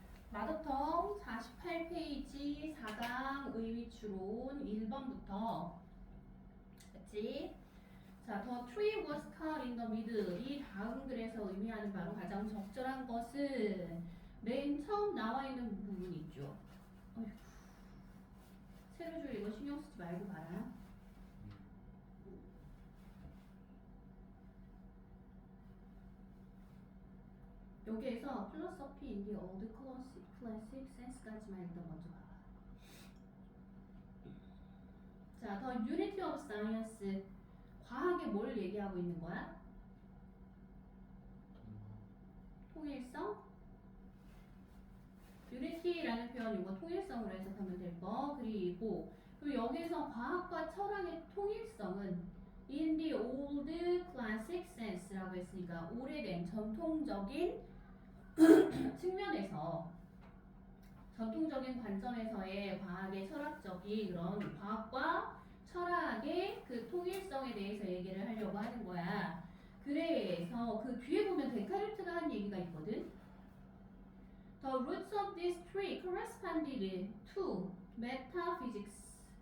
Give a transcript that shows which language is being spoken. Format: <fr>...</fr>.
<ko>마더텅 48페이지 4강 의미추론 1번부터 그치?</ko> <en>자, the tree was cut in the middle.</en> <ko>이 다음 글에서 의미하는 바로 가장 적절한 것은 맨 처음 나와 있는 부분 있죠. 어휴, 세로줄 이거 신경 쓰지 말고 봐라. 여기에서</ko> <en>philosophy in the old classic sense까지만</en> <ko>일단 먼저 봐봐.</ko> <en>자, the unity of science.</en> <ko>과학에 뭘 얘기하고 있는 거야? 통일성? 유니티라는 표현 이거 통일성으로 해석하면 될 거. 그리고 여기서 과학과 철학의 통일성은</ko> <en>in the old classic sense</en> <ko>라고 했으니까 오래된 전통적인 측면에서 전통적인 관점에서의 과학의 철학적인 그런 과학과 철학의 그 통일성에 대해서 얘기를 하려고 하는 거야. 그래서 그 뒤에 보면 데카르트가 한 얘기가 있거든.</ko> <en>The roots of this tree corresponded to metaphysics.</en>